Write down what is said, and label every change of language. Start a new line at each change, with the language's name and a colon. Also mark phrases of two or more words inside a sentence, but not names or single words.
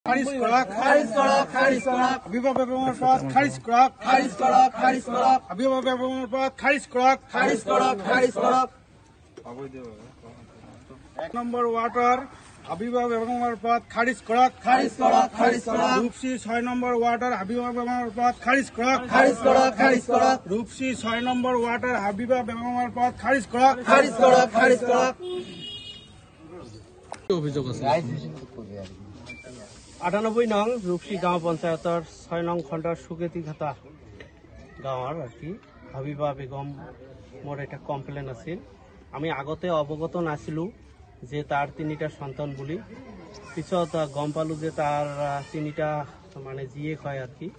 Bangla: খারিজ করক খারিজ করক খারিজ করক অভিভাবক বেগমের পদ খারিজ করক খারিজ করক খারিজ করক অভিভাবক বেগমের পদ খারিজ করক খারিজ করক খারিজ করক এক নম্বর ওয়ার্ডের হাবিবা বেগমের পদ খারিজ করক খারিজ করক খারিজ করক রূপসী 6 নম্বর ওয়ার্ডের হাবিবা বেগমের পদ খারিজ করক খারিজ করক খারিজ করক রূপসী 6 নম্বর ওয়ার্ডের হাবিবা বেগমের পদ খারিজ করক খারিজ করক খারিজ করক
Assamese: অভিযোগ আছে 98 নং রূপসী গাঁও পঞ্চায়তৰ 6 নং খণ্ডৰ সুকেতিঘাটা গাঁৱৰ হাবিবা বেগম মোৰ এটা কমপ্লেইন আছিল। আমি আগতে অৱগত নাছিলো যে তাৰ 3টা সন্তান বুলি। পিছত গম পালো যে তাৰ 3টা মানে জীয়েক হয় আর কি।